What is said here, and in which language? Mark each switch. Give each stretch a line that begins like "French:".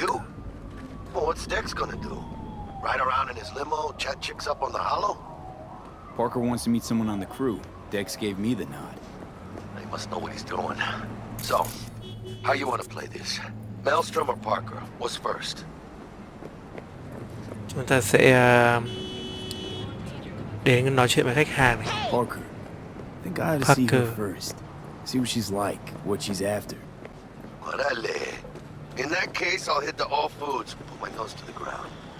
English: You? Well, what's Dex gonna do? Ride around in his limo, chat chicks up on the hollow? Parker wants to meet someone on the crew. Dex gave me the nod. He must know what he's doing. So, how you want to play this? Maelstrom or Parker? What's first?
Vietnamese: Chúng ta sẽ đến nói chuyện với khách hàng này.
English: Parker. I think I ought to see her first. See what she's like, what she's after. Orale. In that case, I'll hit the all foods. Put my nose to the ground.